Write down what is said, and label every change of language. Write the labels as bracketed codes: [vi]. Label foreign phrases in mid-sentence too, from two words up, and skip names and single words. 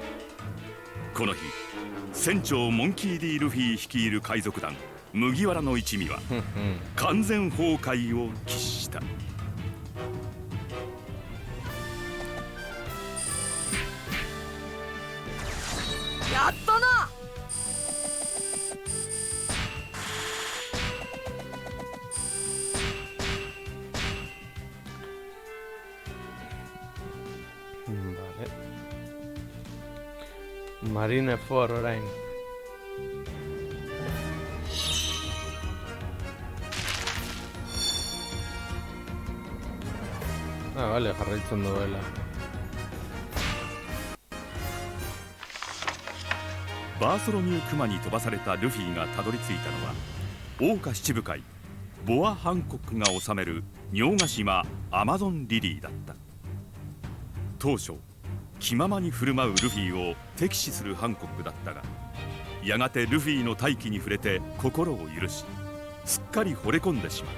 [ja] この日、船長モンキー・ディ・ルフィ率いる海賊団麦わらの一味は完全崩壊を喫した。やったな。 [eu] Marineford orain. Vale, jarraitzen duela. [ja] バーソロミュー・クマに飛ばされたルフィがたどり着いたのは桜花七部会ボア・ハンコックが治める尿ヶ島アマゾンリリーだった。当初気ままに振る舞うルフィを敵視するハンコックだったが、やがてルフィの大気に触れて心を許し、すっかり惚れ込んでしまう。